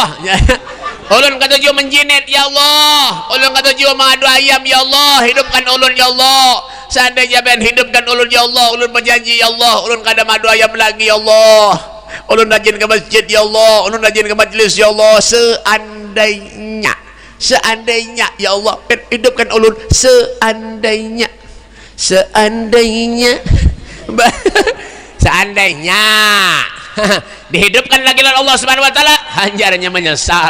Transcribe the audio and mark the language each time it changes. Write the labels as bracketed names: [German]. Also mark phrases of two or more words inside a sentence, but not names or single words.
[Banjar] Ulun ketujuh menjinet, ya Allah. Ulun ketujuh mengadu ayam, ya Allah. Hidupkan ulun, ya Allah. Seandainya ben hidupkan ulun, ya Allah, ulun berjanji, ya Allah, ulun kada madu ayam lagi, ya Allah. Ulun rajin ke masjid, ya Allah. Ulun rajin ke majlis, ya Allah. Seandainya, ya Allah, ben hidupkan ulun. Seandainya dihidupkan lagi oleh Allah Subhanahu wa taala, hanjarnya menyesal.